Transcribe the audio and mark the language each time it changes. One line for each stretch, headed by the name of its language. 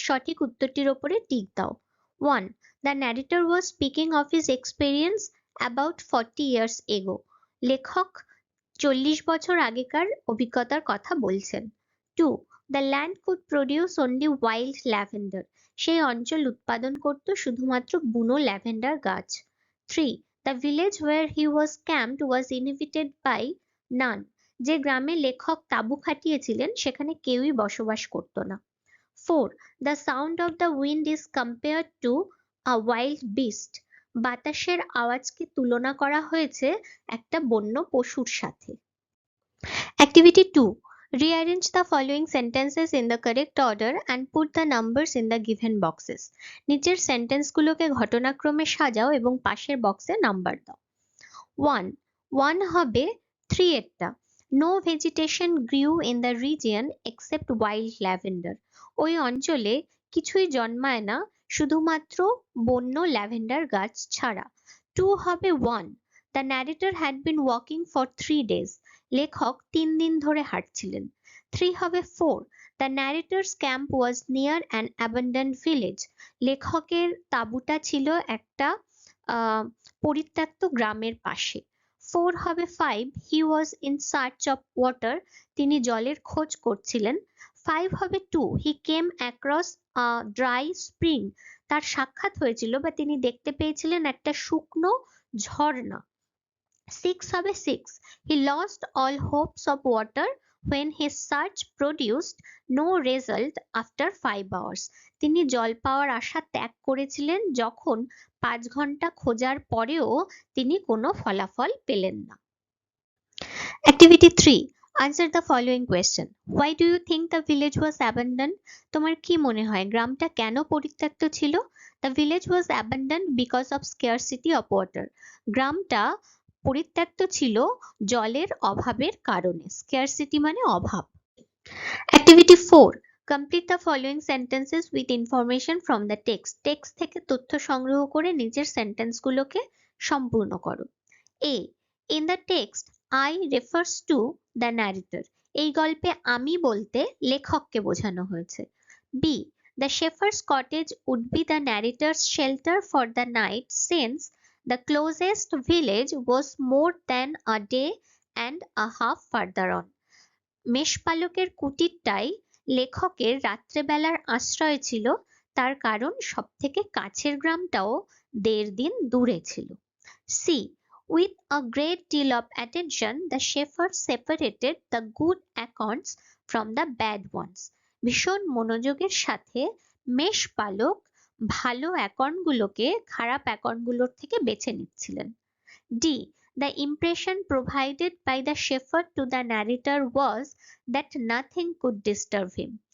Bangla: সঠিক উত্তরটির ওপরে টিক দাও।
English: 1. The narrator was speaking of his experience about 40 years ago.
Bangla: লেখক 40 বছর আগেকার অভিজ্ঞতার কথা বলছেন। 2.
English: The land could produce only wild lavender.
Bangla: সেই অঞ্চল উৎপাদন করত শুধুমাত্র বুনো ল্যাভেন্ডার গাছ। 3.
English: The village where he was camped was inhabited by none.
Bangla: যে গ্রামে লেখক তাঁবু খাটিয়েছিলেন সেখানে কেউই বসবাস করত না। 4.
English: The sound of the wind is compared to a wild beast.
Bangla: বাতাসের আওয়াজকে তুলনা করা হয়েছে একটা বন্য পশুর সাথে।
English: Activity 2. Rearrange the following sentences in the correct order and put the numbers in the given boxes.
Bangla: নিচের সেন্টেন্সগুলোকে ঘটনাক্রমে সাজাও এবং পাশের বক্সে নাম্বার দাও। 1 হবে 3 এরটা।
English: No vegetation grew in the region except wild lavender.
Bangla: ওই অঞ্চলে কিছুই জন্মায় না শুধুমাত্র বন্য ল্যাভেন্ডার গাছ ছাড়া। 2 হবে 1.
English: The narrator had been walking for 3 days.
Bangla: লেখক 3 দিন ধরে হাঁটছিলেন। 3 হবে 4.
English: The narrator's camp was near an abandoned village.
Bangla: লেখকের তাঁবুটা ছিল একটা পরিত্যক্ত গ্রামের পাশে। 4 হবে 5.
English: He was in search of water.
Bangla: তিনি জলের খোঁজ করছিলেন। 5 হবে 2.
English: He came across a dry spring.
Bangla: তার সাক্ষাৎ হয়েছিল বা তিনি দেখতে পেয়েছিলেন একটা শুকনো ঝর্ণা। 6 হবে 6.
English: He lost all hopes of water when his search produced no result after 5 hours.
Bangla: তিনি জল পাওয়ার আশা ত্যাগ করেছিলেন যখন 5 ঘন্টা খোঁজার পরেও তিনি কোনো ফলাফল পেলেন না।
English: Activity 3. Answer the following question. Why do you think the village was abandoned?
Bangla: তোমার কি মনে হয় গ্রামটা কেন পরিত্যক্ত ছিল?
English: The village was abandoned because of scarcity of water.
Bangla: গ্রামটা পরিত্যক্ত ছিল জলের অভাবের কারণে। Scarcity মানে অভাব।
English: Activity 4. Complete the following sentences with information from the text.
Bangla: Text থেকে তথ্য সংগ্রহ করে নিচের সেন্টেন্সগুলোকে সম্পূর্ণ করো। A.
English: In the text, I refers to the narrator.
Bangla: এই গল্পে আমি বলতে লেখককে বোঝানো হয়েছে। B.
English: The shepherd's cottage would be the narrator's shelter for the night since the closest village was more than a day and a half further on.
Bangla: মেষপালকের কুটিরটাই লেখকের রাত্রেবেলার আশ্রয় ছিল, তার কারণ সবথেকে কাছের গ্রামটাও 1.5 দিন দূরে ছিল। C.
English: With a great deal of attention, the shepherd separated the good acorns from the bad ones.
Bangla: ভীষণ মনোযোগের সাথে মেষপালক ভালো অ্যাকর্নগুলোকে খারাপ অ্যাকর্নগুলোর থেকে বেছে নিচ্ছিলেন। D.
English: The impression provided by the shepherd to the narrator was that nothing could disturb him.